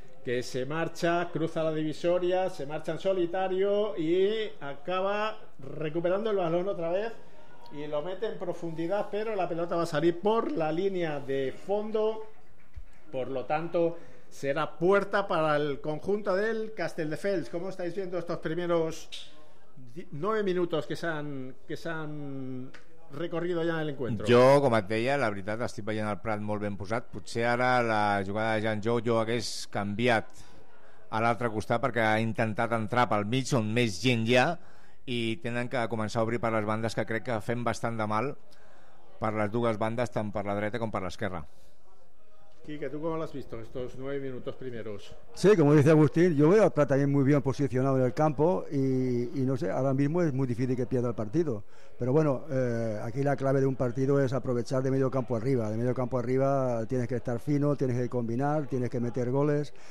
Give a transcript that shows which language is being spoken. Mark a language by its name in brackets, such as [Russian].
[Spanish] que se marcha, cruza la divisoria, se marcha en solitario y acaba recuperando el balón otra vez y lo mete en profundidad, pero la pelota va a salir por la línea de fondo. Por lo tanto, será puerta para el conjunto del Castelldefels. ¿Cómo estáis viendo estos primeros 9 minutos que [Catalan] s'han recorrido ja [Spanish] en el encuentro? [Catalan] Jo, com et deia, la veritat, estic veient el Prat molt ben posat. Potser ara la jugada de Jan Jou jo hagués canviat a l'altre costat, perquè ha intentat entrar pel mig on més gent hi ha i tenen que començar a obrir per les bandes, que crec que fem bastant de mal per les dues bandes, tant per la dreta com per l'esquerra. [Spanish] Quique, ¿tú cómo lo has visto estos 9 minutos primeros? Sí, como dice Agustín, yo veo al Prat también muy bien posicionado en el campo y no sé, ahora mismo es muy difícil que pierda el partido. Pero bueno, aquí la clave de un partido es aprovechar de medio campo arriba. De medio campo arriba tienes que estar fino, tienes que combinar, tienes que meter goles.